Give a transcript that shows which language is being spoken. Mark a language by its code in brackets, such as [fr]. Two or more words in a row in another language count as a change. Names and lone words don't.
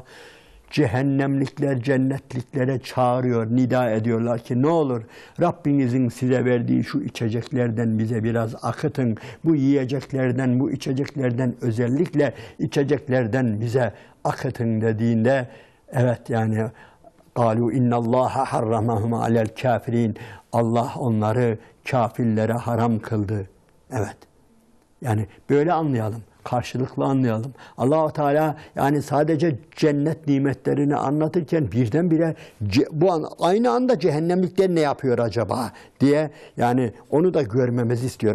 [tr] Cehennemlikler cennetliklere çağırıyor, nida ediyorlar ki ne olur Rabbinizin size verdiği şu içeceklerden bize biraz akıtın. Bu yiyeceklerden, bu içeceklerden, özellikle içeceklerden bize akıtın dediğinde evet yani [ar] قَالُوا اِنَّ اللّٰهَ حَرَّمَهُمْ عَلَى الْكَافِرِينَ. [tr] Allah onları kafirlere haram kıldı. Evet. Yani böyle anlayalım. Karşılıklı anlayalım. Allah-u Teala yani sadece cennet nimetlerini anlatırken birdenbire aynı anda cehennemlikler ne yapıyor acaba diye yani onu da görmemizi istiyor.